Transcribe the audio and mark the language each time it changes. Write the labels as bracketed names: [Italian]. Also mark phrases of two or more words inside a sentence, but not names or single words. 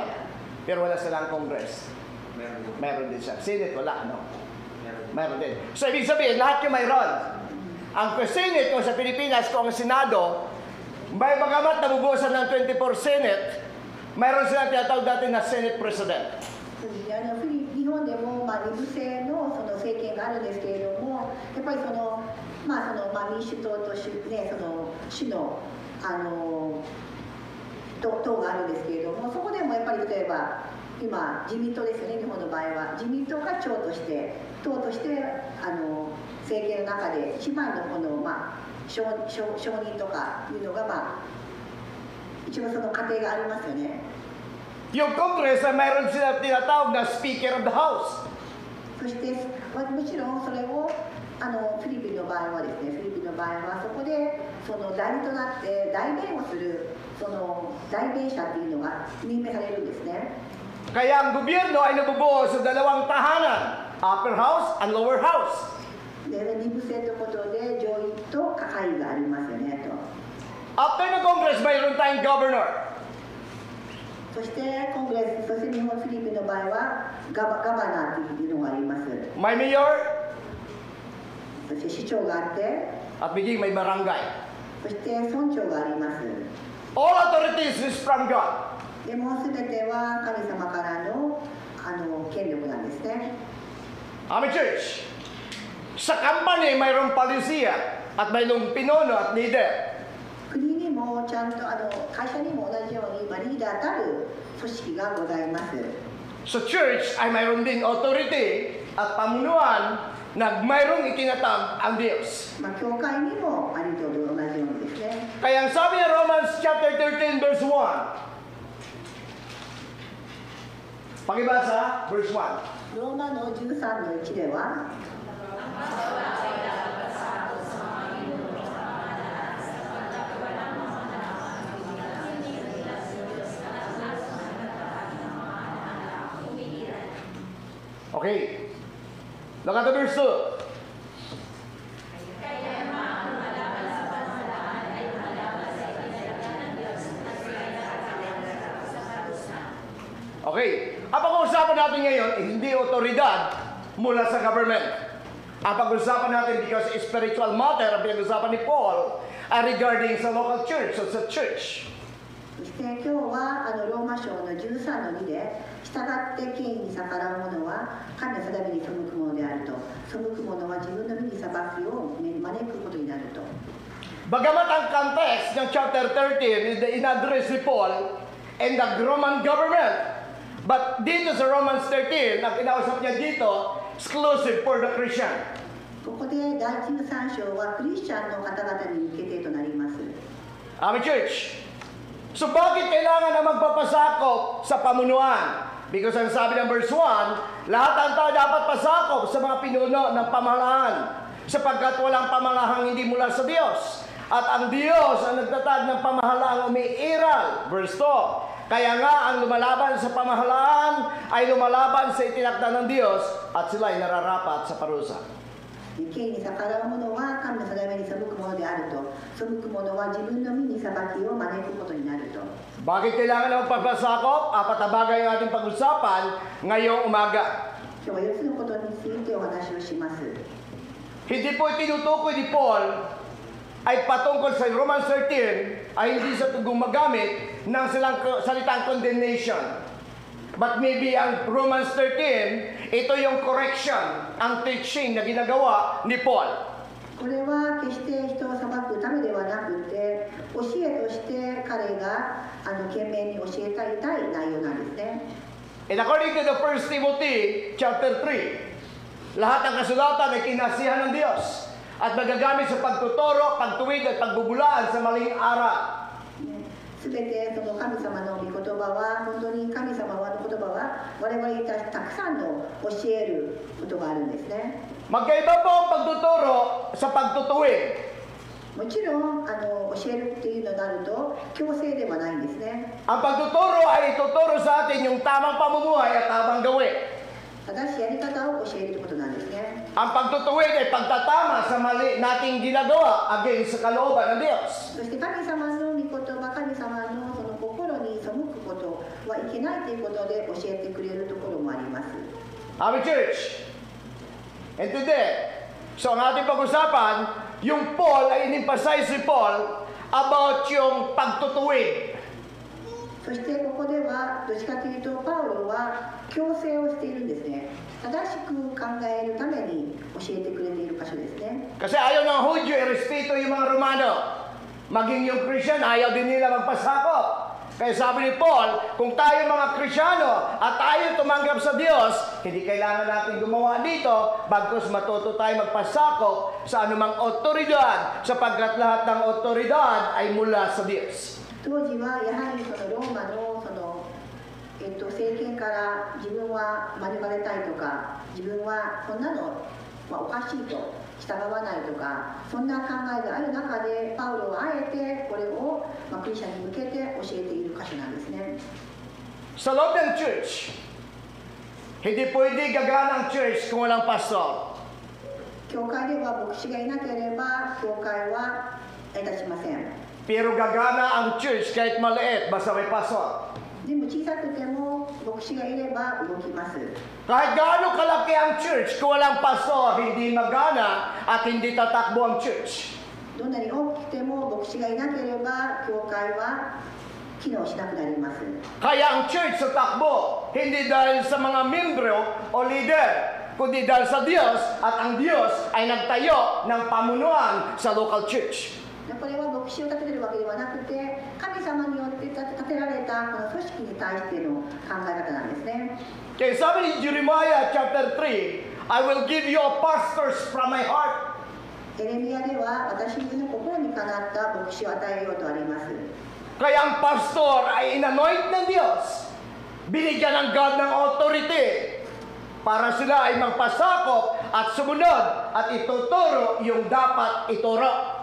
[Filipino] Pero wala silang Congress. Meron. Mayroon din siya. Senate, wala, no? Meron. Mayroon din. So, ibig sabihin, lahat yung mayroon. Ang Senate, kung sa Pilipinas, kung ang Senado, may bagamat nabubusan ng 24 Senate, mayroon silang tinatawag dati na Senate President. [Japanese] 日本でも、二部制のその政権があるんですけれども、やっぱり民主党と主の党があるんですけれども、そこでもやっぱり例えば今自民党ですよね、日本の場合は自民党が党として政権の中で一番の承認とかいうのが一応その過程がありますよね。 [Filipino] Yung Congress ay mayroon silang tinatawag na [English] Speaker of the House. [Japanese] そしてもちろんそれをフィリピンの場合はですね、フィリピンの場合はそこでその代理となって代弁をするその代弁者っていうのが任命されるんですね。 [Filipino] Kaya ang gobyerno ay nabubuo sa dalawang tahanan, [English] upper house and lower house. [Japanese] で、二部制ということで上院と下院がありますよねと。 [English] After the Congress, [Filipino] mayroon tayong governor. [Japanese] そしてコングレス、そして日本、フィリピンの場合はガバナーというのがあります。 [Filipino] May mayor, [Japanese] そして市長があって、 [Filipino] at biging may barangay. [Japanese] そして村長があります。 [English] All authorities is from God. [Japanese] でも全ては神様からの権力なんですね。 [Filipino] Ami Church, sa company mayroong palisiya at mayroong pinuno at leader. [Japanese] 国にもちゃんと会社にも同じようにリーダーたる組織がございます。 [Filipino] Sa church ay mayroon ding authority at pamunuan na mayroong itinatag ang Diyos. [Japanese] 教会にもありと同じようにですね。 [Filipino] Kaya ang sabi ng Romans chapter 13 verse 1. Pakibasa, verse 1. [Japanese] ローマの13の1では、 [English] Okay. Look at the verse 2. Okay. [Filipino] Ang pag-uusapan natin ngayon, hindi otoridad mula sa government. Ang pag-uusapan natin, [English] because spiritual matter, [Filipino] ang pinag-uusapan ni Paul, ay regarding sa [English] local church, [Filipino] so sa church. [Japanese] そして今日はローマ書の13の2で、従って権威に逆らう者は神の定めに背くものであると、背く者は自分の身に裁きを招くことになると。 [Filipino] Bagamat ang context ng [English] chapter 13 is the in-address [Filipino] ni Paul [English] and the Roman government, but [Filipino] dito sa Romans 13, ang kinausap niya dito, [English] exclusive for the Christian. [Japanese] ここで第13章はクリスチャンの方々に向けてとなります。 [English] Amen, church. [Filipino] So bakit kailangan na magpapasakop sa pamunuan? Because ang sabi ng verse 1, lahat ng tao dapat pasakop sa mga pinuno ng pamahalaan, sapagkat walang pamalahang hindi mula sa Diyos. At ang Diyos ang nagtatag ng pamahalaang umiiral. Verse 2, kaya nga ang lumalaban sa pamahalaan ay lumalaban sa itinakda ng Diyos at sila ay nararapat sa parusa. [Japanese] 権威に逆らう者は神の定めに背くものであると、背く者は自分の身に裁きを招くことになると。 [Filipino] Bakit kailangan na magpapasakop? Apat na bagay ang ating pag-usapan ngayong umaga. [Japanese] 今日は4つのことについてお話をします。 [Filipino] Hindi po tinutukoy ni Paul ay patungkol sa Romans 13 ay hindi sa gumagamit ng salitang condemnation. [English] But maybe [Filipino] ang Romans 13, ito yung correction, ang teaching na ginagawa ni Paul. [Japanese] これは決して人を裁くためではなくて、教えとして彼が懸命に教えたい内容なんですね。 [English] And according to the 1 Timothy chapter 3, [Filipino] lahat ng kasulatan ay kinasihan ng Diyos at magagamit sa pagtuturo, pagtuwid at pagbubulaan sa maling aral. [Japanese] すべてその神様の御言葉は、本当に神様の言葉は我々にたくさんの教えることがあるんですね。 [Filipino] Magkaiba po ang pagtuturo sa pagtutuwid. [Japanese] もちろん教えるっていうのになると強制ではないんですね。 [Filipino] Ang pagtuturo ay ituturo sa atin yung tamang pamumuhay at tamang gawin. [Japanese] 正しいやり方を教えるってことなんですね。 [Filipino] Ang pagtutuwid ay pagtatama sa mali nating ginagawa against sa kalooban ng Diyos. [Japanese] そして神様の御言葉、神様のその心に背くことはいけないということで教えてくれるところもあります。 [English] Amen, church. And today, [Filipino] so ang ating pag-usapan, yung Paul ay in-emphasize si Paul about yung pagtutuwid. [Japanese] そそしてここではどっちかというとパウロは強制をしているんですね。正しく考えるために教えてくれている箇所ですね。 [Filipino] Kasi ayaw ng Hudyo i-respeto yung mga Romano. Maging yung Christian, ayaw din nila magpasakop. Kaya sabi ni Paul, kung tayo mga Krisyano at tayo tumanggap sa Diyos, hindi kailangan natin gumawa dito, bagkus matuto tayo magpasakop sa anumang otoridad, sapagkat lahat ng otoridad ay mula sa Diyos. [Japanese] 当時はやはりそのローマの政権から自分は免れたいとか、自分はそんなの、おかしいと従わないとか、そんな考えがある中でパウロはあえてこれを、クリスチャンに向けて教えている箇所なんですね。 [Filipino] Sa loob ng church, hindi pwede gagana ang church kung walang pastor. [Japanese] 教会では牧師がいなければ教会は成り立ちません。 [Filipino] Pero gagana ang church kahit maliit, basta may pastor. [Japanese] でも小さくても牧師がいれば動きます。 [Filipino] Kahit gaano kalaki ang church, kung walang pastor, hindi magana at hindi tatakbo ang church. [Japanese] どんなに大きくても牧師がいなければ教会は機能しなくなります。 [Filipino] Kaya ang church sa takbo, hindi dahil sa mga membro o leader, kundi dahil sa Diyos at ang Diyos ay nagtayo ng pamunuan sa [English] local church. [Japanese] これは牧師を立ててるわけではなくて、神様によって立てられたこの組織に対しての考え方なんですね。 [Filipino] Kaya sabi ni Jeremiah chapter 3, [English] I will give you pastors from my heart. [Japanese] エレミヤでは私の心にかなった牧師を与えようとあります。 [Filipino] Kaya ang pastor ay inanoint ng Diyos. Binigyan ng God ng authority para sila ay magpasakop at sumunod at ituturo yung dapat ituro.